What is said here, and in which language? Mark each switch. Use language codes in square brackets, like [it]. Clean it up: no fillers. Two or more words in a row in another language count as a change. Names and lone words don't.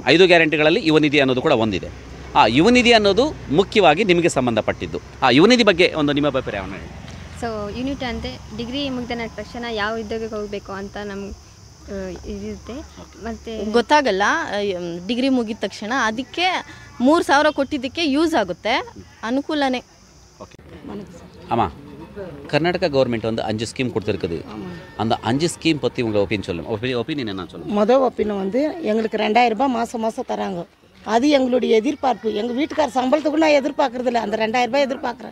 [kn] 5 ಗ್ಯಾರಂಟಿಗಳಲ್ಲಿ ಯುವ ನಿಧಿ ಅನ್ನೋದು ಕೂಡ ಒಂದಿದೆ. ಆ ಯುವ ನಿಧಿ ಅನ್ನೋದು ಮುಖ್ಯವಾಗಿ ನಿಮಗೆ ಸಂಬಂಧಪಟ್ಟಿದ್ದು. ಆ ಯುವ ನಿಧಿ ಬಗ್ಗೆ ಒಂದು ನಿಮ್ಮ ಅಭಿಪ್ರಾಯವನ್ನು ಹೇಳಿ. ಸೊ ಯೂನಿಟ್ ಅಂದರೆ ಡಿಗ್ರಿ ಮುಗಿದ ತಕ್ಷಣ ಯಾವ ಉದ್ಯೋಗಕ್ಕೆ ಹೋಗಬೇಕು ಅಂತ ನಮ್ಗೆ ಇರುತ್ತೆ, ಮತ್ತು ಗೊತ್ತಾಗಲ್ಲ ಡಿಗ್ರಿ ಮುಗಿದ ತಕ್ಷಣ. ಅದಕ್ಕೆ 3,000 ಕೊಟ್ಟಿದ್ದಕ್ಕೆ ಯೂಸ್ ಆಗುತ್ತೆ, ಅನುಕೂಲನೇ. [ta] ஓகே ஆமாம், கர்நாடகா கவர்மெண்ட் வந்து 5 ஸ்கீம் கொடுத்துருக்குது. அந்த 5 ஸ்கீம் பற்றி உங்கள் ஒப்பீனியன் என்ன சொல்லுங்கள்? மொதல் ஒப்பீனியன் வந்து எங்களுக்கு 2000 ரூபாய் மாதம் தராங்க. அது எங்களுடைய எதிர்பார்ப்பு. எங்கள் வீட்டுக்கார சம்பளத்துக்கு நான் எதிர்பார்க்குறதில்ல, அந்த 2000 ரூபாய் எதிர்பார்க்குறேன்.